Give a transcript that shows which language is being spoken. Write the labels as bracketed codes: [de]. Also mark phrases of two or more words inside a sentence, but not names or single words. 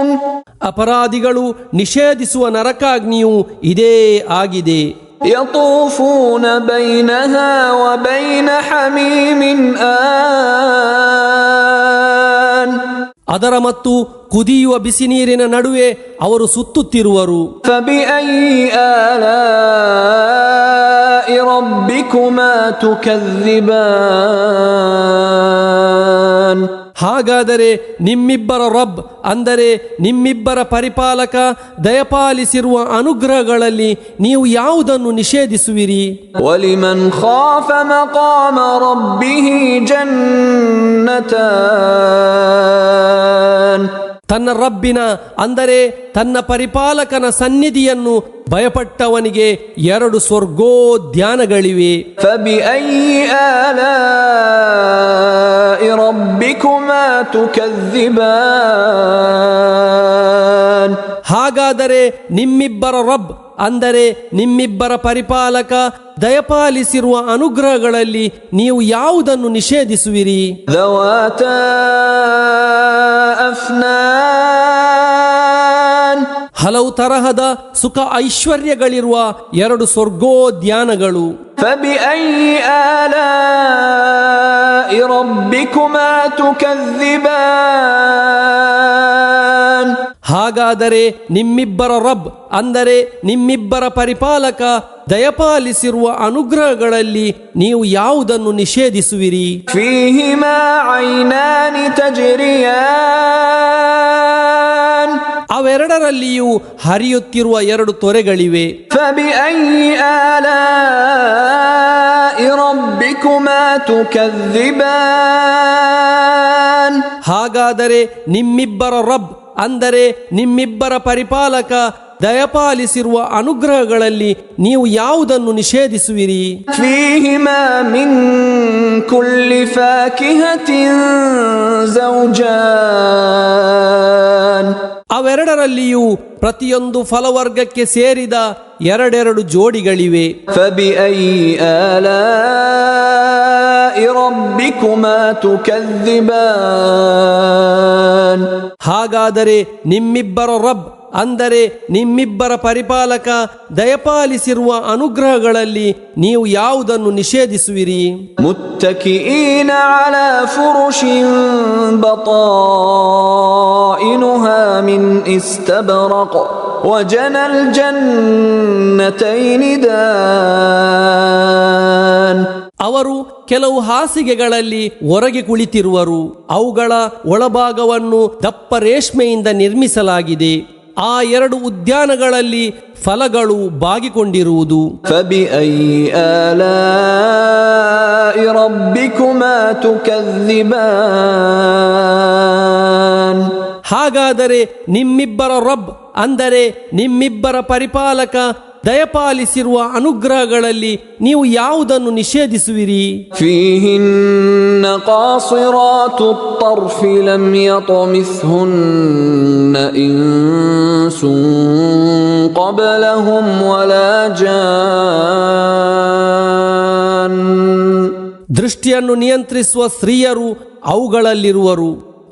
[kn] ಅಪರಾಧಿಗಳು ನಿಷೇಧಿಸುವ ನರಕಾಗ್ನಿಯು ಇದೇ ಆಗಿದೆ. [ar] يطوفون بينها وبين حميم آن [kn] ಅದರ ಮತ್ತು ಕುದಿಯುವ ಬಿಸಿ ನೀರಿನ ನಡುವೆ ಅವರು ಸುತ್ತುತ್ತಿರುವರು. [ar] فبأي آلاء ربكما تكذبان [kn] ಹಾಗಾದರೆ ನಿಮ್ಮಿಬ್ಬರ ರಬ್ ಅಂದರೆ ನಿಮ್ಮಿಬ್ಬರ ಪರಿಪಾಲಕ ದಯಪಾಲಿಸಿರುವ ಅನುಗ್ರಹಗಳಲ್ಲಿ ನೀವು ಯಾವುದನ್ನು ನಿಷೇಧಿಸುವಿರಿ? [ar] ولمن خاف مقام ربه جنتان [kn] ತನ್ನ ರಬ್ಬಿನ ಅಂದರೆ ತನ್ನ ಪರಿಪಾಲಕನ ಸನ್ನಿಧಿಯನ್ನು ಭಯಪಟ್ಟವನಿಗೆ ಎರಡು ಸ್ವರ್ಗೋದ್ಯಾನಗಳಿವೆ. [ar] فبأي آلاء ربكما تكذبان [kn] ಹಾಗಾದರೆ ನಿಮ್ಮಿಬ್ಬರ ರಬ್ ಅಂದರೆ ನಿಮ್ಮಿಬ್ಬರ ಪರಿಪಾಲಕ ದಯಪಾಲಿಸಿರುವ ಅನುಗ್ರಹಗಳಲ್ಲಿ ನೀವು ಯಾವುದನ್ನು ನಿಷೇಧಿಸುವಿರಿ? [ar] ذواتا أفنان [kn] ಹಲವು ತರಹದ ಸುಖ ಐಶ್ವರ್ಯಗಳಿರುವ ಎರಡು ಸ್ವರ್ಗೋದ್ಯಾನಗಳು. [ar] فبأي آلاء ربكما تكذبان [kn] ಹಾಗಾದರೆ ನಿಮ್ಮಿಬ್ಬರ ರಬ್ ಅಂದರೆ ನಿಮ್ಮಿಬ್ಬರ ಪರಿಪಾಲಕ ದಯಪಾಲಿಸಿರುವ ಅನುಗ್ರಹಗಳಲ್ಲಿ ನೀವು ಯಾವುದನ್ನು ನಿಷೇಧಿಸುವಿರಿ? [ar] فيهما عينان تجريان [kn] ಅವೆರಡರಲ್ಲಿಯೂ ಹರಿಯುತ್ತಿರುವ ಎರಡು ತೊರೆಗಳಿವೆ. [ar] فبأي آلاء ربكما تكذبان [kn] ಹಾಗಾದರೆ ನಿಮ್ಮಿಬ್ಬರ ರಬ್ ಅಂದರೆ ನಿಮ್ಮಿಬ್ಬರ ಪರಿಪಾಲಕ ದಯಪಾಲಿಸಿರುವ ಅನುಗ್ರಹಗಳಲ್ಲಿ ನೀವು ಯಾವುದನ್ನು ನಿಷೇಧಿಸುವಿರಿ? [ar] فيهما من كل فاكهة زوجان [kn] ಅವೆರಡರಲ್ಲಿಯೂ ಪ್ರತಿಯೊಂದು ಫಲವರ್ಗಕ್ಕೆ ಸೇರಿದ ಎರಡೆರಡು ಜೋಡಿಗಳಿವೆ. [ar] فبأي آلاء ربكما تكذبان [kn] ಹಾಗಾದರೆ ನಿಮ್ಮಿಬ್ಬರ ರಬ್ ಅಂದರೆ ನಿಮ್ಮಿಬ್ಬರ ಪರಿಪಾಲಕ ದಯಪಾಲಿಸಿರುವ ಅನುಗ್ರಹಗಳಲ್ಲಿ ನೀವು ಯಾವುದನ್ನು ನಿಷೇಧಿಸುವಿರಿ? [ar] متكئين على فرش بطائنها من استبرق وجنى الجنتين دان [kn] ಅವರು ಕೆಲವು ಹಾಸಿಗೆಗಳಲ್ಲಿ ಹೊರಗೆ ಕುಳಿತಿರುವರು. ಅವುಗಳ ಒಳಭಾಗವನ್ನು ದಪ್ಪ ರೇಷ್ಮೆಯಿಂದ ನಿರ್ಮಿಸಲಾಗಿದೆ. ಆ ಎರಡು ಉದ್ಯಾನಗಳಲ್ಲಿ ಫಲಗಳು ಬಾಗಿಕೊಂಡಿರುವುದು. [ar] فبأي آلاء ربكما تكذبان [kn] ಹಾಗಾದರೆ ನಿಮ್ಮಿಬ್ಬರ ರಬ್ ಅಂದರೆ ನಿಮ್ಮಿಬ್ಬರ ಪರಿಪಾಲಕ ದಯಪಾಲಿಸಿರುವ ಅನುಗ್ರಹಗಳಲ್ಲಿ ನೀವು ಯಾವುದನ್ನು ನಿಷೇಧಿಸುವಿರಿ? [ar] فيهن قاصرات الطرف لم يطمثهن إنس قبلهم ولا جان [kn] ದೃಷ್ಟಿಯನ್ನು ನಿಯಂತ್ರಿಸುವ ಸ್ತ್ರೀಯರು ಅವುಗಳಲ್ಲಿರುವರು.